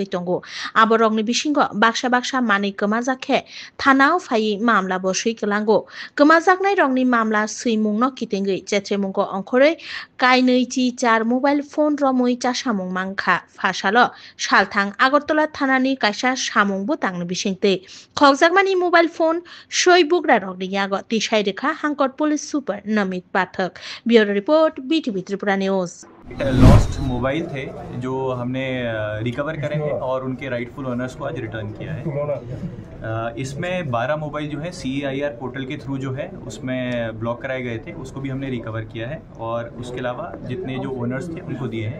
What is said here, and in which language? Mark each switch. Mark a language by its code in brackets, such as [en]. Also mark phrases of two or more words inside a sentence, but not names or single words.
[trp] तंगो आबरकनि बिसिंगो बाक्सा बाक्सा माने कमाजाखे थानाव फायि मामला बसै गलांगो कमाजाकनाय रंनि मामला सैमुंनो कितेंगै चेत्रेमुंगो अंखरै काइनैचि 4 [en] mobile phone [trp] रमै चासामुं मांखा फासालो सालथां आगरतला थानानि कायसा सामुंबो तांनो बिसिंते खगजाकमानि [en] mobile phone [trp] सय बुग्रा रकनि यागो तिसाय रेखा हांकर पुलिस सुपर नमित पाठक [en] bureau report [trp] बीटीवी त्रिपुरा न्यूज। [en] lost mobile [hi] थे जो हमने रिकवर करे हैं और उनके [en] rightful owners [hi] को आज रिटर्न किया है। इसमें 12 मोबाइल जो है CEIR पोर्टल के थ्रू जो है उसमें ब्लॉक कराए गए थे, उसको भी हमने रिकवर किया है और उसके अलावा जितने जो ओनर्स थे उनको दिए हैं।